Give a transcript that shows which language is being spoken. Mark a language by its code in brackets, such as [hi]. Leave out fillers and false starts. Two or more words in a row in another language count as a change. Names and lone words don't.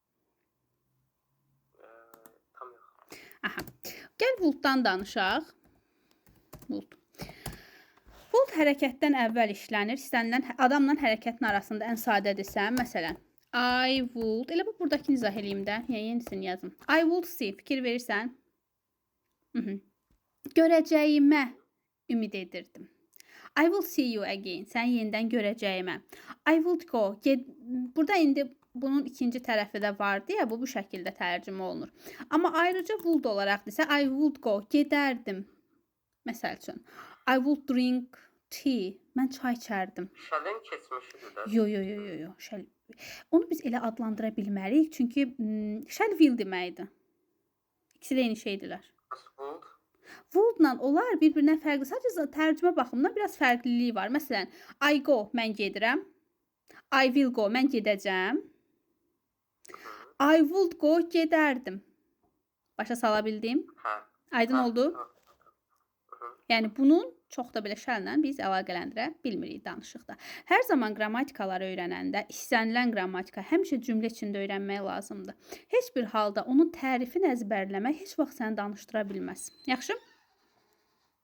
[az] Tam yox. Aha. Gəl would-dan danışaq. Would. Would hərəkətdən əvvəl işlənir. İstənilən adamla hərəkətin arasında ən sadədirsə, məsələn, [en] I would, [az] elə bu buradakini izah eləyim də, yəni yenisini yazım. [en] I would see, [az] fikir verirsən? Görəcəyimə ümid edirdim. [en] I will see you again, [az] səni yenidən görəcəyimə. [en] I would go, [az] burada indi bunun ikinci tərəfi də vardı ya, bu şəkildə tərcümə olunur. Amma ayrıca would olaraq desə, [en] I would go, [az] gedərdim. Məsəl üçün, [en] I would drink tea, [az] mən çay içərdim. Şəlin keçmişidir də. Yo. Şəl. Onu biz elə adlandıra bilmərik, çünki [en] shall will [az] deməkdir. İkisi də eyni şeydirlər. Would. Would-la onlar bir-birinə fərqli. Sadəcə tərcümə baxımından biraz fərqliliyi var. Məsələn, [en] I go, [az] mən gedirəm. [en] I will go, [az] mən gedəcəm. [en] I would go, [az] gedərdim. Başa sala bildim? Hə. Aydın oldu? Yəni bunun çox da belə şəllə biz əlaqələndirə bilmirik danışıqda. Hər zaman qrammatikaları öyrənəndə istənilən qrammatika həmişə cümlə içində öyrənmək lazımdır. Heç bir halda onun tərifini əzbərləmək heç vaxt səni danışdıra bilməz.